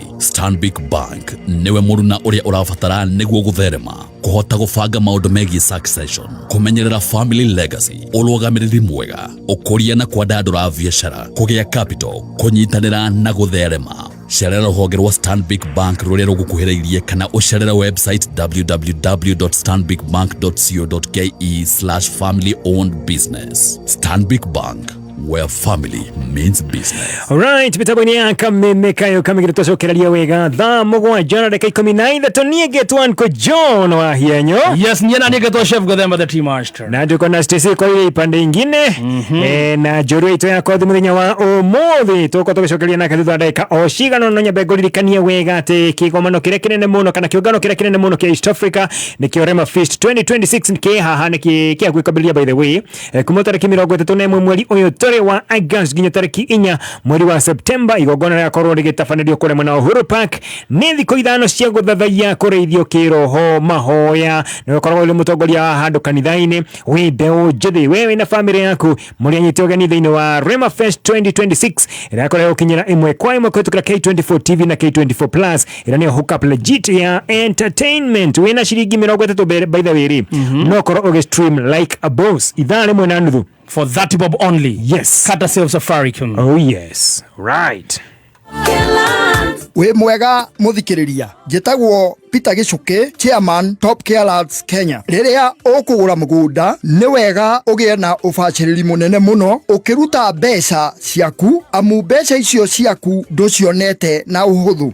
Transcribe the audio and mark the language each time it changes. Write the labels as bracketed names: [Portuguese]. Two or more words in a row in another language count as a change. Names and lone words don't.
[Kikuyu] Stanbic Bank nĩwe mũruna ũrĩa ũrabatara nĩguo gũtherema, kũhota gũbanga maũndũ megiĩ succession, kũmenyerera [English] family legacy, [Kikuyu] ũrũgamĩrĩri mwega, ũkũria na kwandandũra biacara, kũgĩa capital, kũnyitanĩra na gũtherema. Cerera rũhonge rwa Stanbic Bank rũrĩa rũgũkuhĩrĩirie kana ũcerere website www.stanbicbank.co.ke/family owned business. [English] Stanbic Bank, where family means business. Alright, [Kikuyu] mitambo-inĩ ya Kameme Kayo kamĩgĩra tũcokereria wega thaa mũgwanja na dakika 13 niĩ ngetwanko John wa Hienyo. Yes, niĩ na niĩ ngetwa Chef Gathemba [English] the Tea Master. [Swahili] Na tuko na Stacy kwa ile ipande ingine [Kikuyu] na njorua ito ya kothi mũthenya wa ũmũthĩ tuko tũgĩcokeria nake thutha dakika o cigana no nyambe ngũririkanie wega atĩ kĩgomano kĩrĩa kĩnene mũno kana kĩũngano kĩrĩa kĩnene mũno kĩa East Africa nĩkĩo Rema Feast 2026 nĩkĩ haha nĩkĩ gwĩkambĩrĩria [English] by the way [Kikuyu] kuma tarĩki 31 mweri ũyũ tũrĩ wa August nginya tarĩki 4 mweri wa September. Igongona rĩakorwo rĩgĩtabanĩrio kũrĩa mwena wa Uhuru Park. Nĩ thikũ ithano cia gũthathaiya kũrĩithio kĩroho mahoya. Nĩ ũkoragwo ũrĩ mũtongoria wa handũ kanitha-inĩ wĩ mbeũ njĩthĩ wewe na family yaku mũrĩ anyite ũgeni thĩinĩ wa Rema Fest 2026 ĩrakorwo gũkinyĩra ĩmwe kwa ĩmwe kũhĩtũkĩra K24 TV na K24 Plus. Ĩrĩa nĩyo [English] hookup legit [Kikuyu] ya entertainment wĩna ciringi 30 [English] by the way [Kikuyu] no korwo ũgĩstream [English] like a boss [Kikuyu] ithaa rĩmwe na nuthu [English] for 30 bob only. Yes, courtesy of Safaricom. Oh yes, right. [Kikuyu] We mwega muthikiriria njitagwo Peter Gicuki, chairman Top Care Lads Kenya. Riria ukugura mugunda ni wega ugie na ubaciriri munene muno ukiruta mbeca ciaku amu mbeca icio ciaku nducionete na uhuthu.